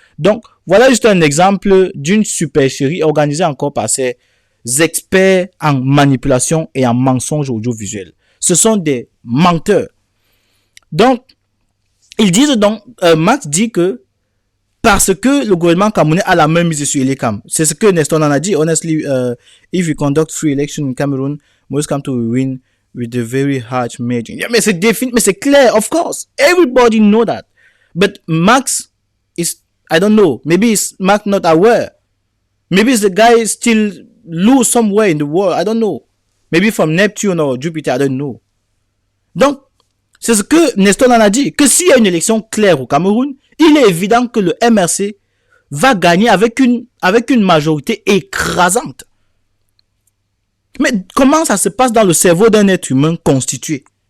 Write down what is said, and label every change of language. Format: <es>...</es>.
<fr>Donc, voilà juste un exemple d'une supercherie organisée encore par ces experts en manipulation et en mensonge audiovisuel. Ce sont des menteurs. Donc, ils disent donc, Max dit que parce que le gouvernement camerounais a la main mise sur Elecam. C'est ce que Nestor en a dit.</fr> <en>Honestly, if we conduct free election in Cameroon, Moïse Kamto will win with a very hard margin. Yeah,</en> <fr>mais c'est défini, mais c'est clair,</fr> <en>of course. Everybody know that. But Max is, I don't know, maybe is Max not aware. Maybe the guy still loose somewhere in the world, I don't know. Maybe from Neptune or Jupiter, I don't know.</en> <fr>Donc, c'est ce que Nestor en a dit, que s'il y a une élection claire au Cameroun, il est évident que le MRC va gagner avec une majorité écrasante. Mais comment ça se passe dans le cerveau d'un être humain constitué?</fr>